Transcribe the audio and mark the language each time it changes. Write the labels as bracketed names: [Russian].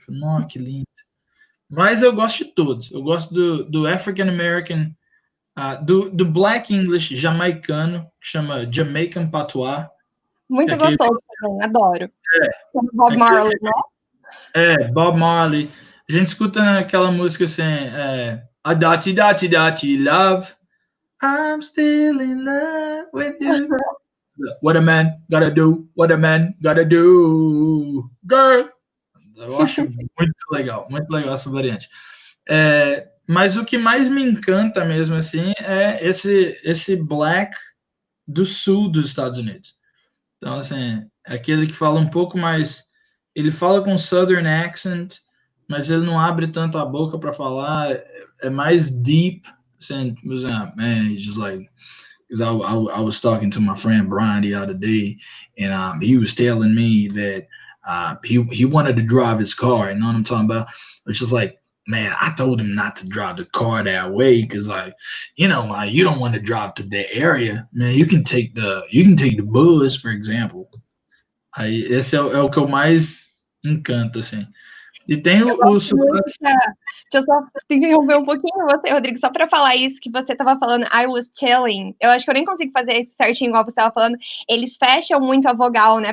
[Portuguese] Nossa, que lindo. Mas eu gosto de todos. Eu gosto do African American, do Black English jamaicano, que chama Jamaican Patois. Muito gostoso também, adoro. Bob Marley, né? Bob Marley. A gente escuta aquela música assim, a dati dati dati love, [English] I'm still in love with you. What a man gotta do, what a man gotta do, girl. [Portuguese] Eu acho muito legal essa variante. Mas o que mais me encanta mesmo assim é esse black do sul dos Estados Unidos. Então, assim, é aquele que fala um pouco mais. Ele fala com southern accent, mas ele não abre tanto a boca para falar, é mais deep. Assim, [English] man, just like, because I was talking to my friend Brian the other day, and he was telling me that he wanted to drive his car. You know what I'm talking about? It's just like, man, I told him not to drive the car that way because, like, you don't want to drive to that area, man. You can take the bus, for example. [Portuguese] Aí esse é o que eu mais encanto, assim. E tem o sotaque. Deixa eu só interromper um pouquinho você, Rodrigo, só para falar isso que você estava falando, [English] I was telling. [Portuguese] Eu acho que eu nem consigo fazer isso certinho igual você estava falando. Eles fecham muito a vogal, né?